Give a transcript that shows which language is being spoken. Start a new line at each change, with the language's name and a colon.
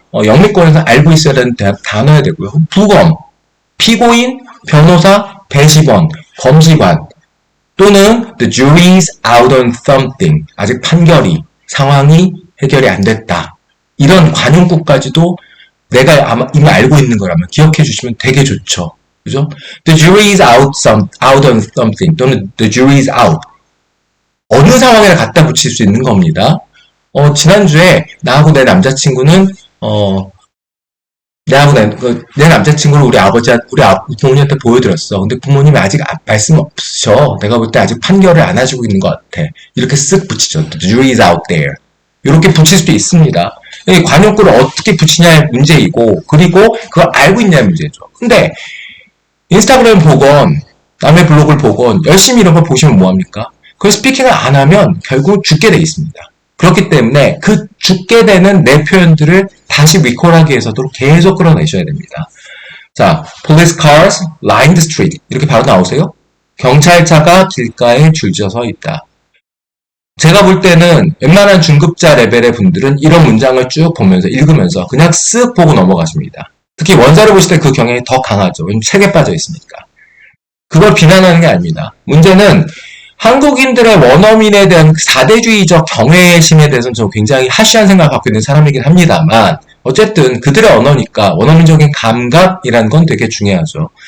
Korean: 영미권에서 알고 있어야 되는 단어야 되고요. 부검, 피고인, 변호사, 배심원, 검시관 또는
English: the jury's out on something
Korean: 아직 판결이 상황이 해결이 안 됐다. 이런 관용구까지도 내가 아마 이미 알고 있는 거라면 기억해 주시면 되게 좋죠. 그죠?
English: The jury is out on something
Korean: 또는
English: the jury is out.
Korean: 어느 상황에 갖다 붙일 수 있는 겁니다. 지난주에 나하고 내 남자친구는 내 남자친구를 우리 부모님한테 보여드렸어. 근데 부모님이 아직 말씀 없으셔. 내가 볼 때 아직 판결을 안 해주고 있는 것 같아. 이렇게 쓱 붙이죠.
English: The jury is out there.
Korean: 이렇게 붙일 수도 있습니다. 관용구를 어떻게 붙이냐의 문제이고, 그리고 그걸 알고 있냐의 문제죠. 근데 인스타그램 보건, 남의 블로그를 보건, 열심히 이런 걸 보시면 뭐합니까? 그 스피킹을 안 하면 결국 죽게 돼 있습니다. 그렇기 때문에 그 죽게 되는 내 표현들을 다시 리콜하기 위해서도 계속 끌어내셔야 됩니다. 자,
English: police cars line the street
Korean: 이렇게 바로 나오세요. 경찰차가 길가에 줄지어 서 있다. 제가 볼 때는 웬만한 중급자 레벨의 분들은 이런 문장을 쭉 보면서 읽으면서 그냥 쓱 보고 넘어가십니다. 특히 원서를 보실 때 그 경향이 더 강하죠. 왜냐면 책에 빠져 있으니까. 그걸 비난하는 게 아닙니다. 문제는 한국인들의 원어민에 대한 4대주의적 경외심에 대해서는 저 굉장히 하시한 생각을 갖고 있는 사람이긴 합니다만 어쨌든 그들의 언어니까 원어민적인 감각이라는 건 되게 중요하죠.